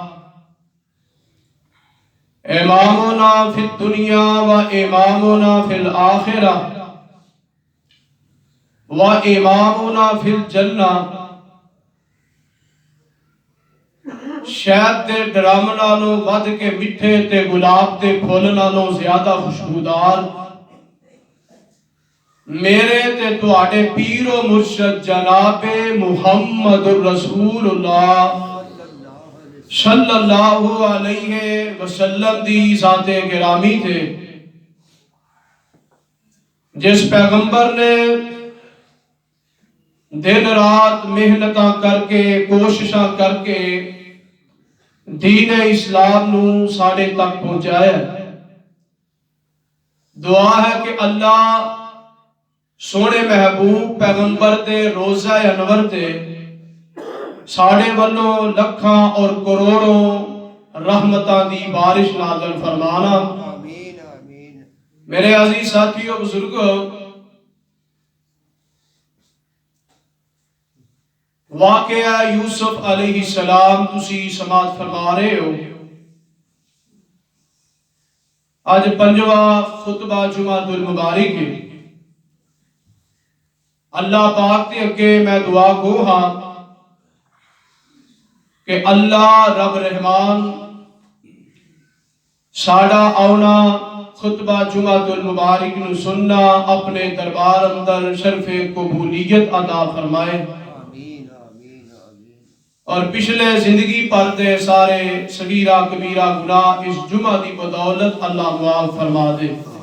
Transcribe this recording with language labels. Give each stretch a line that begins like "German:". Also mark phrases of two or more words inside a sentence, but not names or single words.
Arabic: امامنا فی الدنیا و امامنا فی الآخرہ و امامنا فی الجنہ،
Punjabi: شہد دے ڈرم نالوں ود کے مٹھے تے گلاب دے پھول نالوں زیادہ خوشبودار، میرے تے تواڈے پیر و مرشد جناب محمد رسول اللہ
Arabic: صلی اللہ علیہ وسلم
Punjabi: دی ذات گرامی تھے. جس پیغمبر نے دن رات محنتاں کر کے کوششاں کر کے دین اسلام نو ساڑے تک پہنچایا، دعا ہے کہ اللہ سونے محبوب پیغمبر دے روزہ انور تے ساڑے والوں لکھاں اور کروڑوں رحمتاں دی بارش نازل فرمانا۔ آمین آمین۔ میرے عزیز ساتھیوں بزرگوں، واقعہ یوسف
Arabic: علیہ السلام
Punjabi: تسی سماعت فرما رہے ہو۔ آج پنجواں خطبہ جمعہ المبارک ہے۔ اللہ پاک تے اگے میں دعا گو ہاں کہ اللہ رب رحمان ساڑا آونا خطبہ جمعہ المبارک نو سننا اپنے دربار اندر شرف قبولیت عطا فرمائے، آمین آمین آمین۔ اور پچھلے زندگی پر دے سارے صغیرہ کبیرہ گناہ اس جمعہ دی بدولت اللہ معاف فرما دے۔